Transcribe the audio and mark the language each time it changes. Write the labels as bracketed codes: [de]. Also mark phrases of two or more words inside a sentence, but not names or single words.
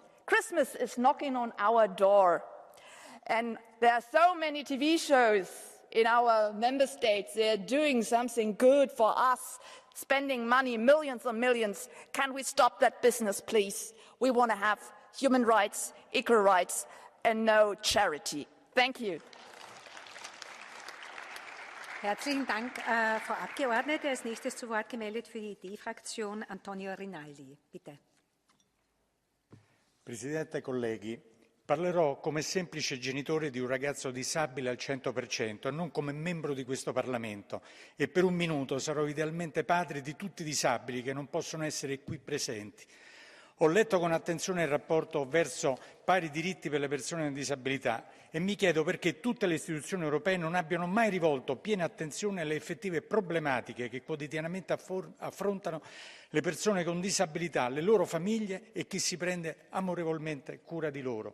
[en] Christmas is knocking on our door. And there are so many TV shows in our member states. They're doing something good for us, spending money, millions and millions. Can we stop that business, please? We want to have human rights, equal rights, and no charity. Thank you. [de] Herzlichen Dank, Frau Abgeordnete. Als nächstes zu Wort gemeldet für die ID-Fraktion Antonio Rinaldi. Bitte. [it] Presidente, colleghi, parlerò come semplice genitore di un ragazzo disabile al 100% e non come membro di questo Parlamento, e per un minuto sarò idealmente padre di tutti i disabili che non possono essere qui presenti. Ho letto con attenzione il rapporto verso pari diritti per le persone con disabilità e mi chiedo perché tutte le istituzioni europee non abbiano mai rivolto piena attenzione alle effettive problematiche che quotidianamente affrontano le persone con disabilità, le loro famiglie e chi si prende amorevolmente cura di loro.